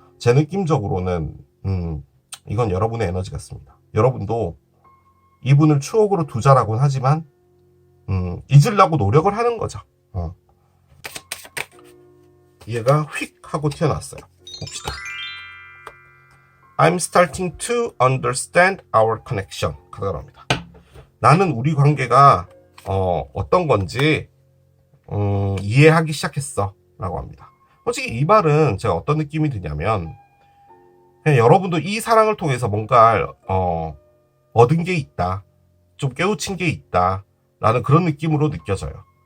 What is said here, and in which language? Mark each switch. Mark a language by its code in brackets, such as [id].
[ko] 제 느낌적으로는 이건 여러분의 에너지 같습니다. 여러분도 이분을 추억으로 두자라고는 하지만 잊으려고 노력을 하는 거죠. 얘가 휙 하고 튀어나왔어요. 봅시다. [en] I'm starting to understand our connection. [ko] 카드가 나옵니다. 나는 우리 관계가 어떤 건지 이해하기 시작했어 라고 합니다. 솔직히 이 말은 제가 어떤 느낌이 드냐면 그냥 여러분도 이 사랑을 통해서 뭔가 얻은 게 있다, 좀 깨우친 게 있다 라는 그런 느낌으로 느껴져요.